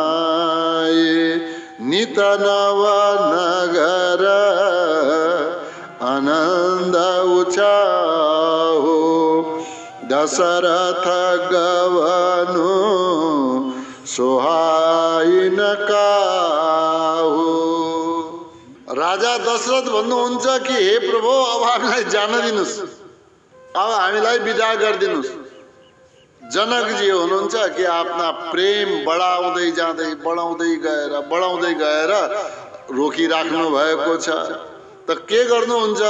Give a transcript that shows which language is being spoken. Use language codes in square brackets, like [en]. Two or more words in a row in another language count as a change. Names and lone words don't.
[awa] नित नव नगर आनंद उचाहो, दशरथ गवनु सोहाइन काहु। [ne] राजा दशरथ भन्नुहुन्छ कि हे प्रभु अब हामीलाई जान दिनुस्, अब हामीलाई विदा गरिदिनुस्। जनकजी हुनुहुन्छ कि आफ्ना प्रेम बढाउँदै जाँदै बढाउँदै गएर रोकिराख्नु भएको छ। त के गर्नुहुन्छ?